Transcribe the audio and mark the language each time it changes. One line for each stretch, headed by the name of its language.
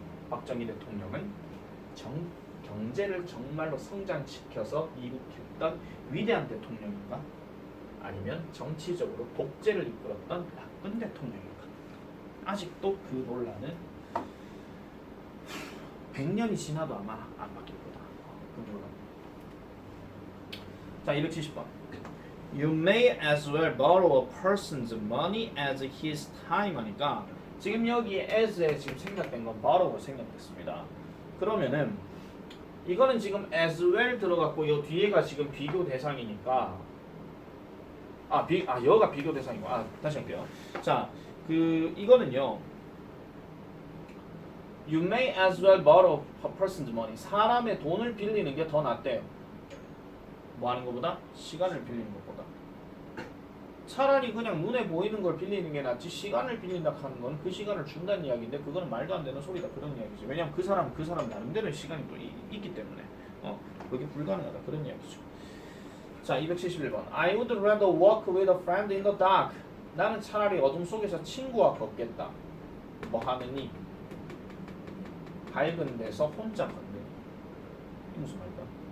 Korean: 박정희 대통령은 경제를 정말로 성장시켜서 이룩했던 위대한 대통령인가? 아니면 정치적으로 독재를 이끌었던 나쁜 대통령인가? 아직도 그 논란은 100년이 지나도 아마 안 바뀔 거다. 그 논란. 자, 270번.
English: You may as well borrow a person's money as his time
Korean: 하니까 지금 여기
English: as에 지금
Korean: 생략된 건
English: borrow가
Korean: 생략됐습니다. 그러면은 이거는 지금 as well 들어갔고 요 뒤에가 지금 비교 대상이니까 여가 비교 대상이고 다시 할게요. 자, 이거는요.
English: You may as well borrow a person's money.
Korean: 사람의 돈을 빌리는 게 더 낫대요. 뭐 하는 것보다? 시간을 빌리는 것보다. 차라리 그냥 눈에 보이는 걸 빌리는 게 낫지 시간을 빌린다 하는 건 그 시간을 준다는 이야기인데 그거는 말도 안 되는 소리다 그런 이야기죠. 왜냐면 그 사람 나름대로의 시간이 또 있기 때문에 그게 불가능하다 그런 이야기죠. 자, 271번.
English: I would rather walk with a friend in the dark.
Korean: 나는 차라리 어둠 속에서 친구와 걷겠다. 뭐 하느니? 밝은 데서 혼자 걷는. 이게 무슨 말일까?